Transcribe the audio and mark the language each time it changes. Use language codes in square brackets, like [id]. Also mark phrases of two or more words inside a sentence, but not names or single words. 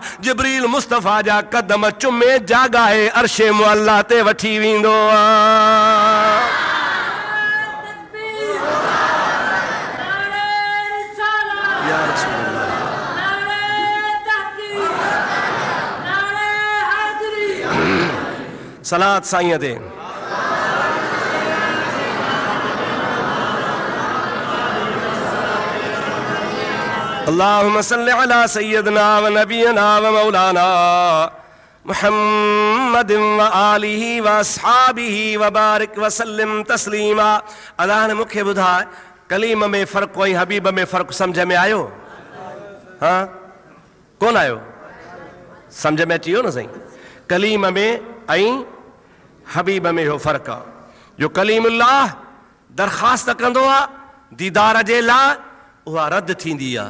[sd] जिब्रील मुस्तफ़ा जा कदम चुमे जागाए अर्शे अल्लाह ते वठी वेंदो आहे। सलात साईं ते [ar] اللهم صل على سيدنا و نبينا و مولانا محمد و آله و أصحابه و بارك و سلم تسليما. [sd] अल्लाह ने मूंखे ॿुधाए कलीम में फ़र्क़ु ऐं हबीब में फ़र्क़ु सम्झ में आयो? हाँ कोन आयो? सम्झ में अची वियो न साईं? कलीम में ऐं हबीब में इहो फ़र्क़ु आहे जो कलीमुल्लाह दरख़्वास्त कंदो आहे दीदार जे लाइ, उहा रद्द थींदी आहे।